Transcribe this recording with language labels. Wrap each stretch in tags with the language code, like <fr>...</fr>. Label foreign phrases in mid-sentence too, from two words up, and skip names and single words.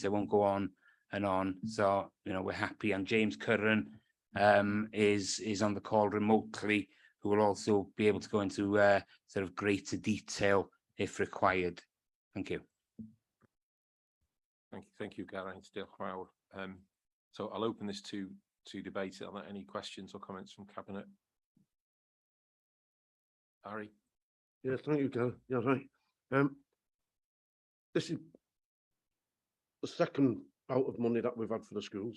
<en>I won't go on and on. So you know, we're happy, and James Curran is on the call remotely, who will also be able to go into sort of greater detail if required. Thank you. Thank you,</en> <cy>Geraint. Diolch yn fawr.</cy> <en>So I'll open this to debate. Are there any questions or comments from Cabinet? Harry? Yeah, thank you, Gary. Yeah, right. This is the second bout of money that we've had for the schools.</en>